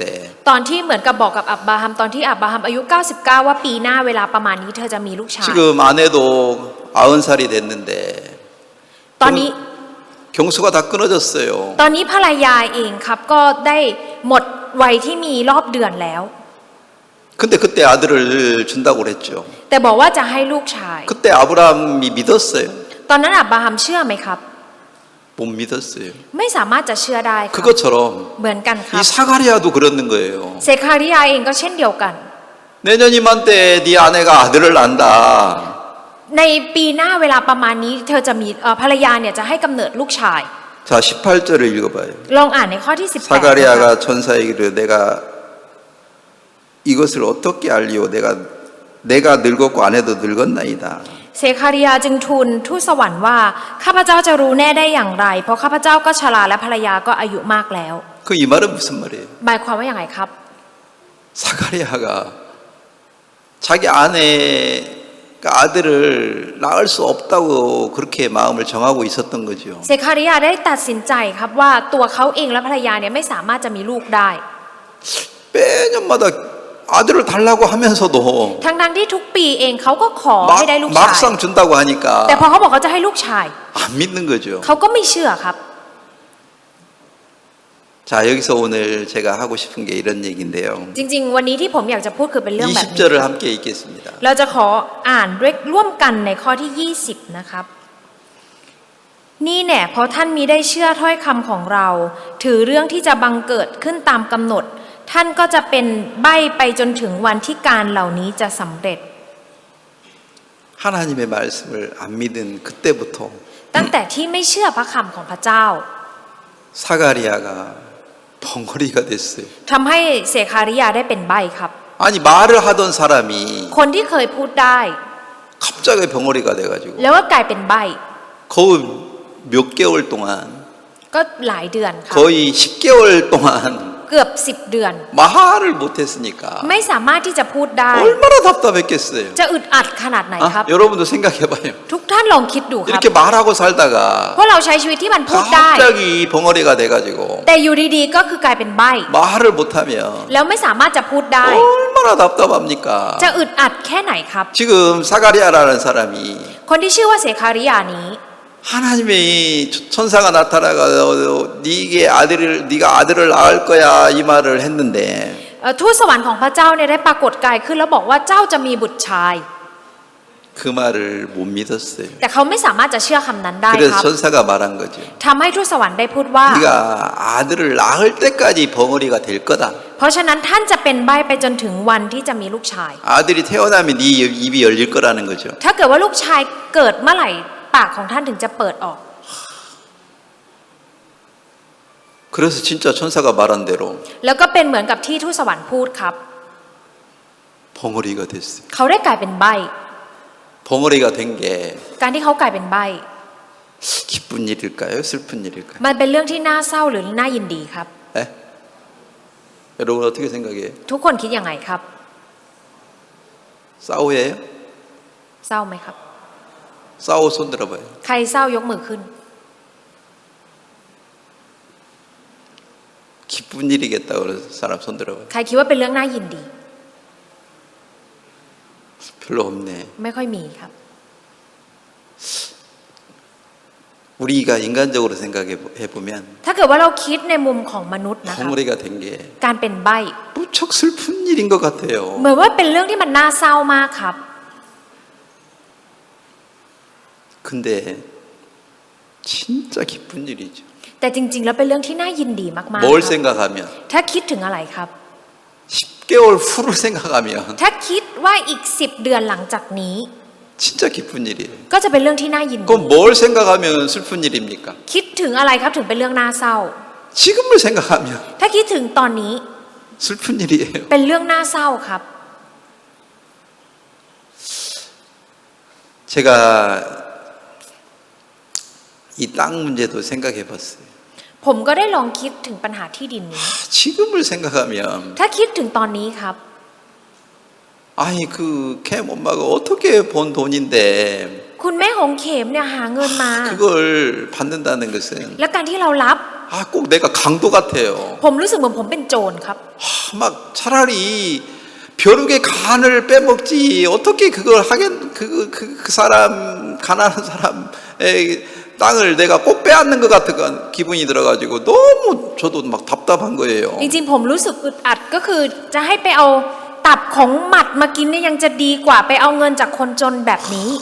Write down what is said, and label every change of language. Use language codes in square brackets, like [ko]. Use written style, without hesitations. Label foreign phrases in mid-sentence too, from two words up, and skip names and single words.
[th] ตอนที่เหมือนกับบอกกับอับราฮัมตอนที่อับราฮัมอายุ 99 ว่าปีหน้าเวลาประมาณนี้เธอจะมีลูกชาย [ko] 지금 아내도 90살이 됐는데 [th] ตอนนี้ [ko] 경수가 다 끊어졌어요. [th] ตอนนี้ภรรยาเองครับก็ได้หมดวัยที่มีรอบเดือนแล้ว [ko] 근데 그때 아들을 준다고 그랬죠. [th] แต่บอกว่าจะให้ลูกชาย [ko] 그때 아브라함이 믿었어요. [th] ตอนนั้นอับราฮัมเชื่อไหมครับ [ko] 못 믿었어요. [th] ไม่สามารถจะเชื่อได้ครับ [ko] 그것처럼 [th] เหมือนกันครั [ko] 이 [th] บ [ko] 사가리아도 그러는 거예요. [th] เซคาริยาเองก็เช่นเดียวกัน [ko] 내년 이맘때 네 아내가 아들을 낳는다. [th] ในปีหน้าเวลาประมาณนี้เธอจะมีภรรยาเนี่ยจะให้กำเนิดลูกชาย [ko] 자, 18절을 읽어봐요. [th] ลองอ่านในข้อที่18นะครับ [ko] 사가리아가 천사에게 이르되 내가 이것을 어떻게 알리오? 내가 늙었고 아내도 늙었나이다. [th] เซคาริยาจึงทูลทูตสวรรค์ว่าข้าพเจ้าจะรู้แน่ได้อย่างไรเพราะข้าพเจ้าก็ชราและภรรยาก็อายุมากแล้ว [ko] 그 이 말은 무슨 말이에요? [th] หมายความว่าอย่างไรครับ [ko] 사가리아가 자기 아내가 아들을 낳을 수 없다고 그렇게 마음을 정하고 있었던 거죠. [th] เซคาริยาได้ตัดสินใจครับว่าตัวเขาเองและภรรยาเนี่ยไม่สามารถจะมีลูกได้ [ko] 매년마다 아들을 달라고 하면서도 [th] ทั้งที่ทุกปีเองเขาก็ขอให้ได้ลูกชาย [ko] 막상 준다고 하니까 [th] แต่พอเขาบอกเขาจะให้ลูกชาย [ko] 안 믿는 거죠. [th] เขาก็ไม่เชื่อครับ [ko] 자, 여기서 오늘 제가 하고 싶은 게 이런 얘기인데요. [th] จริงๆวันนี้ที่ผมอยากจะพูดคือเป็นเรื่องแบบนี้ [ko] 20절을 함께 읽겠습니다. [th] เราจะขออ่านด้วยร่วมกันในข้อที่ 20 นะครับ นี่แน่เพราะท่านมีได้เชื่อถ้อยคำของเรา ถือเรื่องที่จะบังเกิดขึ้นตามกำหนด ท่านก็จะเป็นใบ้ไปจนถึงวันที่การเหล่านี้จะสำเร็จ [ko] 하나님의 말씀을 안 믿은 그때부터 [th] ตั้งแต่ที่ไม่เชื่อพระคำของพระเจ้า [ko] 사가리아가 벙어리가 됐어요. [th] ทำให้เซคาริยาได้เป็นใบ้ครับ [ko] 아니 말을 하던 사람이 [th] คนที่เคยพูดได้ [ko] 갑자기 벙어리가 돼가지고 [th] แล้วก็กลายเป็นใบ้ [ko] 거의 몇 개월 동안 [th] ก็หลายเดือนครับ [ko] 거의 10개월 동안 [th] เกือบ10 เดือน [ko] 말을 못했으니까 [th] ไม่สามารถที่จะพูดได้ [ko] 얼마나 답답했겠어요. [th] จะอึดอัดขนาดไหนครับ [ko] 여러분도 생각해봐요. [th] ทุกท่านลองคิดดูครับ [ko] 이렇게 말하고 살다가 [th] เพราะเราใช้ชีวิตที่มันพูดได้ [ko] 갑자기 벙어리가 돼가지고 [th] แต่อยู่ดีๆก็คือกลายเป็นใบ้ [ko] 말을 못하면 [th] แล้วไม่สามารถจะพูดได้ [ko] 얼마나 답답합니까? [th] จะอึดอัดแค่ไหนครับ [ko] 지금 사가리아라는 사람이 [th] คนที่ชื่อว่าเซคาริยานี้ [ko] 하나님의 천사가 나타나가 네가 아들을 낳을 거야 이 말을 했는데 [th] ทูตสวรรค์ของพระเจ้าเนี่ยได้ปรากฏกายขึ้นแล้วบอกว่าเจ้าจะมีบุตรชาย [ko] 그 말을 못 믿었어요. [th] แต่เขาไม่สามารถจะเชื่อคำนั้นได้ [ko] 그래서 [th] ครับ [ko] 천사가 말한 거죠. [th] ทำให้ทูตสวรรค์ได้พูดว่า [ko] 네가 아들을 낳을 때까지 벙어리가 될 거다. [th] เพราะฉะนั้นท่านจะเป็นใบ้ไปจนถึงวันที่จะมีลูกชาย [ko] 아들이 태어나면 네 입이 열릴 거라는 거죠. [th] ถ้าเกิดว่าลูกชายเกิดเมื่อไหร่ปากของท่านถึงจะเปิดออก [ko] 그래서 진짜 천사가 말한 대로 [th] แล้วก็เป็นเหมือนกับที่ทูตสวรรค์พูดครับ [ko] 벙어리가 됐어요. [th] เขาได้กลายเป็นใบ้ [ko] 벙어리가 된 게 [th] การที่เขากลายเป็นใบ้ [ko] 기쁜 일일까요? 슬픈 일일까요? [th] มันเป็นเรื่องที่น่าเศร้าหรือน่ายินดีครับ [ko] 네? 여러분 어떻게 생각해요? [th] ทุกคนคิดยังไงครับ [ko] 싸우예요? [th] เศร้าไหมครับ [ko] 싸우 손 들어봐요. [th] ใครเศร้ายกมือขึ้น [ko] 기쁜 일이겠다 그런 사람 손 들어봐요. [th] ใครคิดว่าเป็นเรื่องน่ายินดี [ko] 별로 없네. [th] ไม่ค่อยมีครับ [ko] 우리가 인간적으로 생각해 보면 [th] ถ้าเกิดว่าเราคิดในมุมของมนุษย์นะคะ [ko] 벙어리가 된 게 [th] การเป็นใบ้ [ko] 무척 슬픈 일인 것 같아요. [th] เหมือนว่าเป็นเรื่องที่มันน่าเศร้ามากครับ [ko] 근데 진짜 기쁜 일이죠. [th] แต่จริงๆแล้วเป็นเรื่องที่น่ายินดีมากๆค [ko] 뭘 [th] รับ [ko] 생각하면 [th] ถ้าคิดถึงอะไรครับ [ko] 10개월 후를 생각하면 [th] ถ้าคิดว่าอีก10 เดือนหลังจากนี้ [ko] 진짜 기쁜 일이에요. [th] ก็จะเป็นเรื่องที่น่ายินดี [ko] 그럼 뭘 생각하면 슬픈 일입니까? [th] คิดถึงอะไรครับถึงเป็นเรื่องน่าเศร้า [ko] 지금을 생각하면 [th] ถ้าคิดถึงตอนนี้ [ko] 슬픈 일이에요. [th] เป็นเรื่องน่าเศร้าครับ [ko] 제가 이 땅 문제도 생각해 봤어요. [th] ผมก็ได้ลองคิดถึงปัญหาที่ดินนี้ [ko] 지금을 생각하면 [th] ถ้าคิดถึงตอนนี้ครับ [ko] 아니 그 캠 엄마가 어떻게 번 돈인데 [th] คุณแม่หงเข็มเนี่ยหาเงินมา [ko] 그걸 받는다는 것은 [th] และการที่เรารับ [ko] 꼭 내가 강도 같아요. [th] ผมรู้สึกเหมือนผมเป็นโจรครับ [ko] 막 차라리 벼룩의 간을 빼먹지 어떻게 그걸 하겠 그 사람 가난한 사람의 땅을 내가 꼭 빼앗는 것 같은 기분이 들어가지고 너무 저도 막 답답한 거예요. [th] จริงๆผมรู้สึกอึดอัดก็คือจะให้ไปเอาตับของหมัดมากินเนี่ยยังจะดีกว่าไปเอาเงินจากคนจนแบบนี้